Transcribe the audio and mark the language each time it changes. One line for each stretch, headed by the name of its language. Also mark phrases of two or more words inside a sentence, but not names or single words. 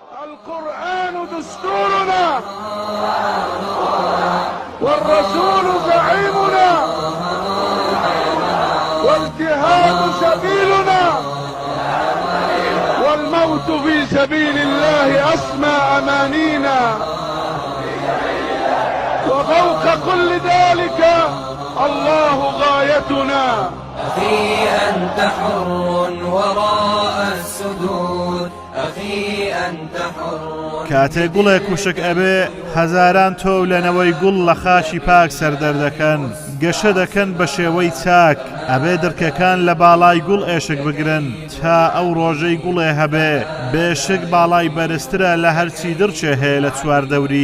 Arabic: القرآن دستورنا والرسول زعيمنا والجهاد سبيلنا والموت في سبيل الله أسمى أمانينا وفوق كل ذلك الله غايتنا. أخي أنت حر وراء السدود، أخي أنت حر.
Central Kurdish: کاتێ گوڵێک کوشک ئەبێ هەزاران تۆ لەنەوەی گوڵ لە خاشی پاک سەردەر دەکەن، گەشە دەکەن بە شێوەی چاک، ئەبێ دڕکەکان لە باڵای گوڵ ئێشک بگرن تا ئەو ڕۆژەی گوڵێ هەبێ بێشک باڵای بەرزترە لە هەرچی دڕچێ هەیە لە چواردەوری.